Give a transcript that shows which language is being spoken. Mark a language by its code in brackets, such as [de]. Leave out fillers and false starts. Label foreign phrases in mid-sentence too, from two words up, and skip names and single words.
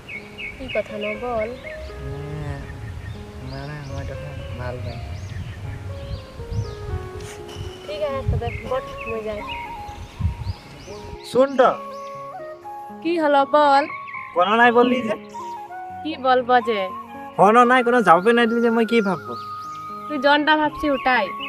[as] কি কথা ন বল। মানে মই তাকে ভাল পাই। ঠিক আছে তবে বট মই যাই। শুন তো কি হলো বল। কোনো নাই বললি যে কি বলবো যে কোনো নাই কোনো জবাবই নাই দিলি যে মই কি ভাববো। তুই জনটা ভাবছি ওটাই